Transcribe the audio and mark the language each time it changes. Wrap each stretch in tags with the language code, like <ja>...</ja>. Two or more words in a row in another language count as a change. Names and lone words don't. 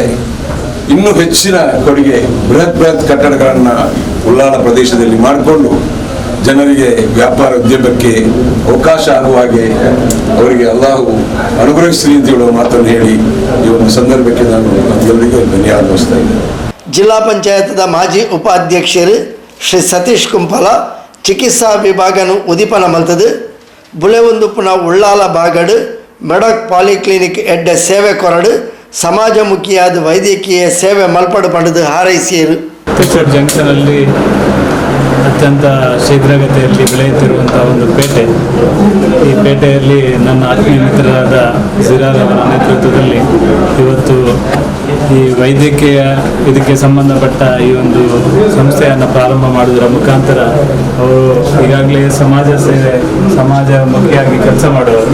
<kn>ಇನ್ನೂ ಹೆಚ್ಚಿನ ಕೊಡುಗೆ ಬೃಹತ್ ಕಟ್ಟಡಗಳನ್ನು ಉಳ್ಳಾಲ ಪ್ರದೇಶದಲ್ಲಿ ಮಾಡಿಕೊಂಡು ಜನರಿಗೆ ವ್ಯಾಪಾರ ಉದ್ಯಮಕ್ಕೆ ಅವಕಾಶ ಆಗುವ ಹಾಗೆ ಅವರಿಗೆ ಅಲ್ಲಾಹು ಅನುಗ್ರಹಿಸಲಿ ಅಂತ ಹೇಳುವ ಮಾತನ್ನು ಹೇಳಿ ಈ ಒಂದು ಸಂದರ್ಭಕ್ಕೆ ನಾನು ಎಲ್ಲರಿಗೂ ಧನ್ಯವಾದ ಅರ್ಪಿಸ್ತಾ ಇದ್ದೇನೆ.</kn> <tcy>ಜಿಲ್ಲಾ ಪಂಚಾಯತ್ದ ಮಾಜಿ ಉಪಾಧ್ಯಕ್ಷರು ಶ್ರೀ ಸತೀಶ್ ಕುಂಪಲ ಚಿಕಿತ್ಸಾ ವಿಭಾಗನು ಉದಿಪನ ಮಲ್ತದು ಬುಳೆವಂದುಪುನ ಉಳ್ಳಾಲ ಬಾಗಡು ಮೆಡಾಕ್ ಪಾಲಿಕ್ಲಿನಿಕ್ ಎಡ್ಡೆ ಸೇವೆ ಕೊರಡು ಸಮಾಜಮುಖಿಯಾದ ವೈದ್ಯಕೀಯ ಸೇವೆ ಮಲ್ಪಡು ಪಡೆದು ಹಾರೈಸಿಯರು.</tcy> <kn>ಜಂಕ್ಷನಲ್ಲಿ ಅತ್ಯಂತ ಶೀಘ್ರಗತಿಯಲ್ಲಿ ಬೆಳೆಯುತ್ತಿರುವಂಥ ಒಂದು ಪೇಟೆ. ಈ ಪೇಟೆಯಲ್ಲಿ ನನ್ನ ಆತ್ಮೀಯ ಮಿತ್ರರಾದ ಜಿರಾಲ್ ಅವರ ನೇತೃತ್ವದಲ್ಲಿ ಇವತ್ತು ಈ ವೈದ್ಯಕೀಯ ಇದಕ್ಕೆ ಸಂಬಂಧಪಟ್ಟ ಈ ಒಂದು ಸಂಸ್ಥೆಯನ್ನು ಪ್ರಾರಂಭ ಮಾಡುವುದರ ಮುಖಾಂತರ ಅವರು ಈಗಾಗಲೇ ಸಮಾಜ ಸೇವೆ, ಸಮಾಜಮುಖಿಯಾಗಿ ಕೆಲಸ ಮಾಡುವರು.</kn>